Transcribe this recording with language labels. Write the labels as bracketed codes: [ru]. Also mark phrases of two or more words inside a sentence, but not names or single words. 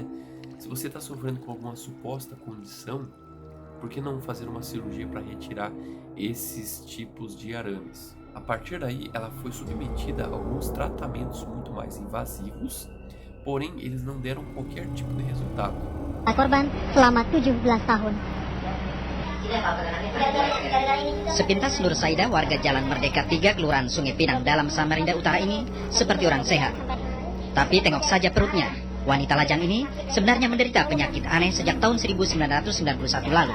[pt] Se você está sofrendo com alguma suposta condição, por que não fazer uma cirurgia para retirar esses tipos de arames? A partir daí, ela foi submetida a alguns tratamentos muito mais invasivos, porém eles não deram qualquer tipo de resultado. [id] Korban selama 17 tahun. Sepintas Nur Saida, warga Jalan Merdeka 3, Kelurahan Sungai Pinang dalam Samarinda Utara ini seperti orang sehat. Tapi tengok saja perutnya. Wanita lajang ini sebenarnya menderita penyakit aneh sejak tahun 1991 lalu.